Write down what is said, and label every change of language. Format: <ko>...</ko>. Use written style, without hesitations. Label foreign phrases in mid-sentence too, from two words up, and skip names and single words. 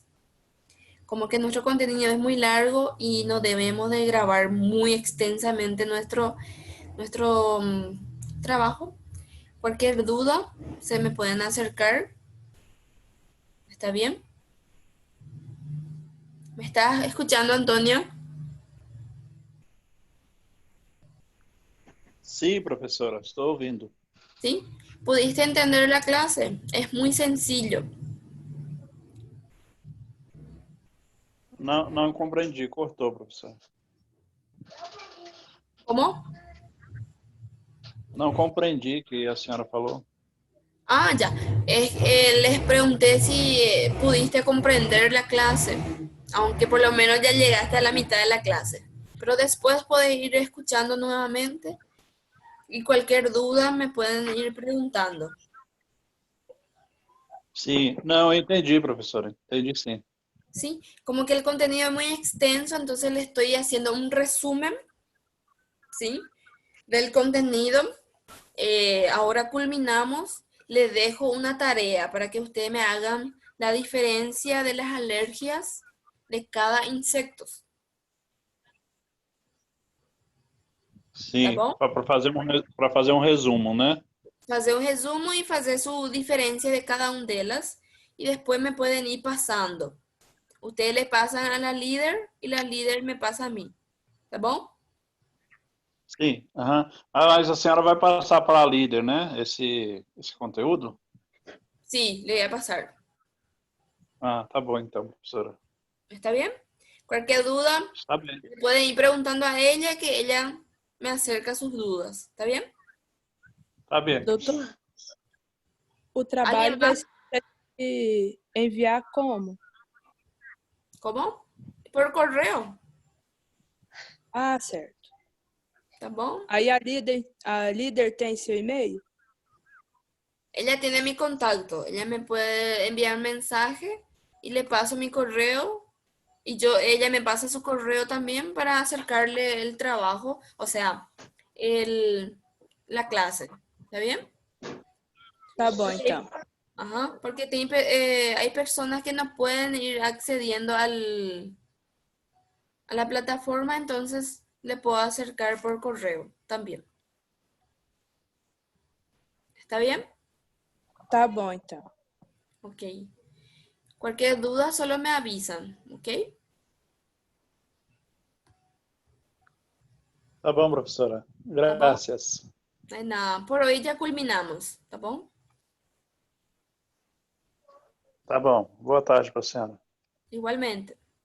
<es>Como que nuestro contenido es muy largo y no debemos de grabar muy extensamente nuestro trabajo. Cualquier duda se me pueden acercar. ¿Está bien? ¿Me estás escuchando, Antonio?</es> <pt>Sim, professora, estou ouvindo.</pt> <es>¿Sí? ¿Pudiste entender la clase? Es muy sencillo.</es> <pt>Não, não compreendi, cortou, professor.</pt> <es>¿Cómo?</es> <pt>Não compreendi o que a senhora falou.</pt> <es>Ah, ya. Les pregunté si pudiste comprender la clase, aunque por lo menos ya llegaste a la mitad de la clase. Pero después puedes ir escuchando nuevamente y cualquier duda me pueden ir preguntando.</es> <pt>Sim, não, eu entendi, professora. Entendi sim.</pt> <es>¿Sí? Como que el contenido es muy extenso, entonces le estoy haciendo un resumen, ¿sí? Del contenido. Ahora culminamos. Les dejo una tarea para que ustedes me hagan la diferencia de las alergias de cada insecto.</es> <pt>Tá Sim, bom? para fazer um resumo, né? Fazer um resumo</pt> <es>y fazer su diferencia de cada una de ellas. Y después me pueden ir pasando. Ustedes le pasan a la líder y la líder me pasa a mí.</es> <pt>¿Tá bom? Sim. Aham. Ah, mas a senhora vai passar para a líder, né? Esse conteúdo?</pt> <es>Sí, le voy a pasar.</es> <pt>Ah, tá bom então, professora.</pt> <es>¿Está bien? Cualquier duda,</es> <pt>Está bem.</pt> <es>le pueden ir preguntando a ella que ella me acerca sus dudas. ¿Está bien?</es> <pt>Tá bem. Doutor, o</pt> <es>¿Alguien</es> <pt>trabalho vai</pt> <es>más?</es> <pt>ser enviar como?</pt> <es>¿Cómo? Por correo.</es> <pt>Ah, certo. ¿Tá bom? Aí a líder tem seu e-mail?</pt> <es>Ella tiene mi contacto. Ella me puede enviar mensaje y le paso mi correo y ella me pasa su correo también para acercarle el trabajo, o sea, la clase. ¿Está bien?</es> <pt>Tá bom, então.</pt> <es>Ajá, porque hay personas que no pueden ir accediendo a la plataforma, entonces le puedo acercar por correo también. ¿Está bien?</es> <pt>Tá bom, então. Ok.</pt> <es>Cualquier duda solo me avisan, ¿ok?</es> <pt>Tá bom, professora. ¿Tá bom? Graças.</pt> <es>No hay nada. Por hoy ya culminamos,</es> <pt>¿tá bom? Tá bom. Boa tarde para a senhora.</pt> <es>Igualmente.</es>